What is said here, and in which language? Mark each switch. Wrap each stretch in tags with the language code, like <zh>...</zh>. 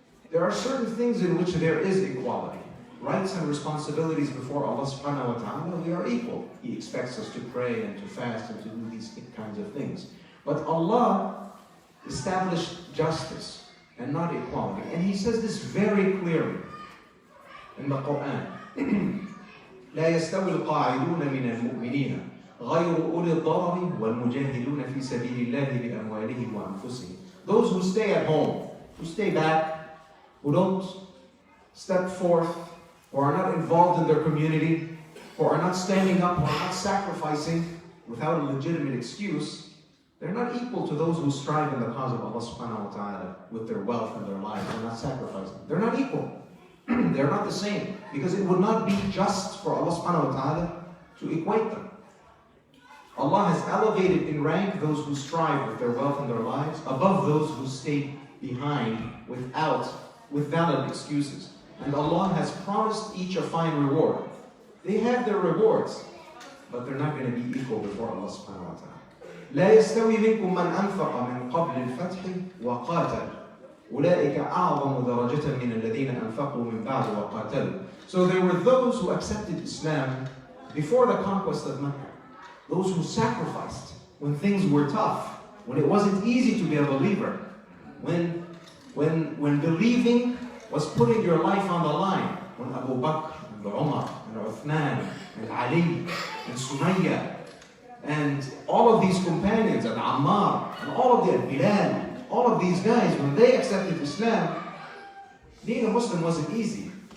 <en>There are certain things in which there is equality. Rights and responsibilities before Allah subhanahu wa ta'ala, we are equal. He expects us to pray and to fast and to do these kinds of things. But Allah established justice and not equality. And He says this very clearly in the Qur'an.</en> <ar>لا يستوي القاعدون من المؤمنين غير أولي الضرر والمجاهدون في سبيل الله بأموالهم وأنفسهم.</ar> <en>Those who stay at home, who stay back, who don't step forth, who are not involved in their community, who are not standing up, who are not sacrificing without a legitimate excuse, they're not equal to those who strive in the cause of Allah subhanahu wa ta'ala with their wealth and their lives. They're not sacrificing. They're not equal. They're not the same, because it would not be just for Allah subhanahu wa ta'ala to equate them. Allah has elevated in rank those who strive with their wealth and their lives above those who stay behind with valid excuses. And Allah has promised each a fine reward. They have their rewards, but they're not going to be equal before Allah subhanahu wa ta'ala.</en> <ar>لا يستوي منكم من أنفق من قبل الفتح وقاتل أولئك أعظم درجة من الذين أنفقوا من بعد وقاتلوا.</ar> <en>So there were those who accepted Islam before the conquest of Mecca. Those who sacrificed when things were tough, when it wasn't easy to be a believer, when believing was putting your life on the line, when Abu Bakr and Umar and Uthman and Ali and Sumayya and all of these companions and Ammar and all of the Bilal, all of these guys, when they accepted Islam, being a Muslim wasn't easy.</en>